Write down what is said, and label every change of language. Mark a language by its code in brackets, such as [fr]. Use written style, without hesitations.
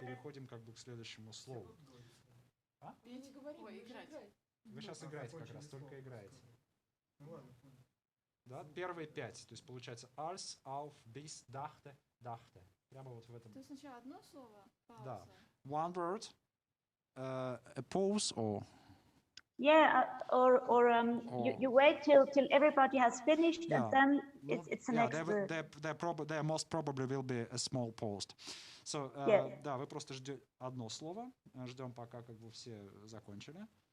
[ru] переходим как бы к следующему слову. Я не говорю, играть. Вы сейчас играете как раз, только играете. Да, первые 5, то есть получается [de] als, auf, bis, dachte, dachte. [ru] Прямо вот в этом. То есть сначала одно слово, пауза. Да. [en] One word, a pause, or Yeah, or you wait till everybody has finished, Yeah. and then it's the next word. there most probably will be a small pause. So, Yeah. [ru] да, вы просто ждете одно слово, ждем, пока как бы все закончили.